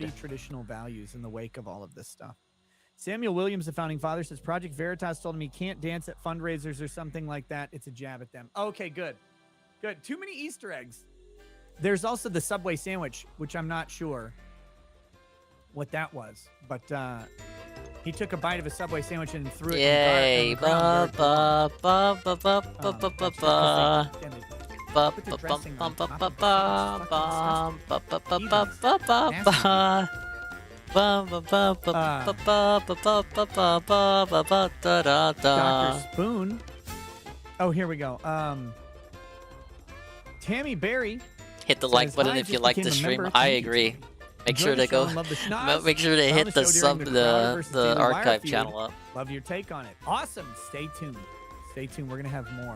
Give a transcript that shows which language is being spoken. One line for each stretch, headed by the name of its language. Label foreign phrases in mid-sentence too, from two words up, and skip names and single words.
English: Pretty traditional values in the wake of all of this stuff. Samuel Williams, the founding father, says Project Veritas told him he can't dance at fundraisers or something like that. It's a jab at them. Okay, good. Good. Too many Easter eggs. There's also the Subway sandwich, which I'm not sure what that was, but he took a bite of a Subway sandwich and threw it Yay! in the ground. Ba ba ba ba ba ba ba ba. Ba Put the ba dressing ba on ba top ba of the ba sandwich. ba ba ba Fucking ba ba ba Nasty. ba. Ba ba ba ba ba ba ba ba ba ba ba ba ba da da da. Dr. Spoon. Oh, here we go. Tammy Berry. Hit the like says, button "Hi, if you just like the became a stream. member. I Thank you, agree. Tammy. Make Enjoy sure the to show go. and love the schnoz. Make sure to Found hit the the show sub during the Crowder versus the Daily Wire archive feud. channel up. Love your take on it. Awesome. Stay tuned. Stay tuned. We're gonna have more.